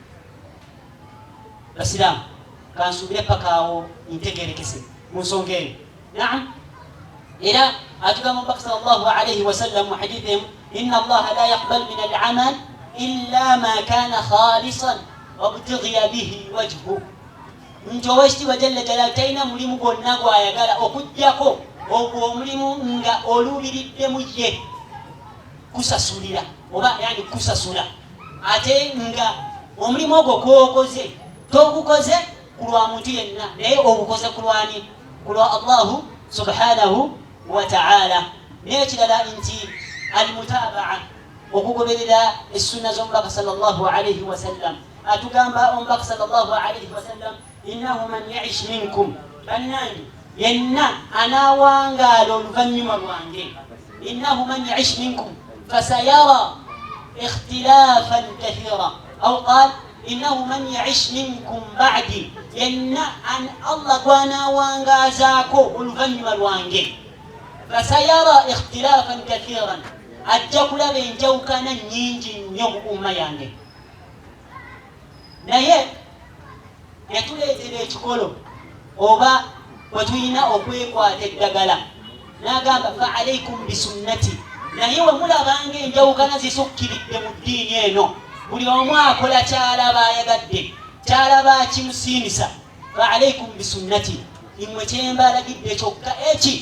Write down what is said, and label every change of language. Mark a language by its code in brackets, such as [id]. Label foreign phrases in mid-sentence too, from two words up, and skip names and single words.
[lg] basiraamu kansuubire pakaawo ntegerekese mu nsonga eyo naam era atugamba omubaka [ar] صلى الله عليه وسلم mu حديثهم إن الله لا يقبل من العمل إلا ما كان خالصا وابتغي به وجهه nti [lg] owekitiibwa [ar] جل جلاله [lg] talina mulimu gwonna gwayagala okuggyako ogwo omulimu nga oluubiriddemu ye kusasulira oba yani kusasula ate nga omulimu ogwo gwokoze togukoze ku lwa muntu yenna naye ogukoze ku lwani ku lwa [ar] الله سبحانه وتعالى [lg] nekirala nti almutabaa okugoberera essunna z'omubaka [ar] صلى الله عليه وسلم [lg] atugamba omubaka [ar] صلى الله عليه وسلم إنه من يعش منكم [lg] bannange yenna anawangaala oluvannyuma lwange [ar] إنه من يعش منكم فسيرى اختلافا كثيرا أو قال إنه من يعش منكم بعدي [lg] yenna allah gwanawangaazaako oluvannyuma lwange [ar] فسيرى اختلافا كثيرا [lg] ajja kulaba enjawukana nnyingi nnyo mu umma yange naye yatuleetera ekikolo oba wetulina okwekwata eddagala n'agamba [ar] فعليكم بسنتي [lg] naye wemulabanga enjawukana zisukkiridde mu ddiini eno buli omu akola kyalaba ayagadde kyalaba kimusiimisa [ar] فعليكم بسنتي [lg] imwe kyembalagidde kyokka eki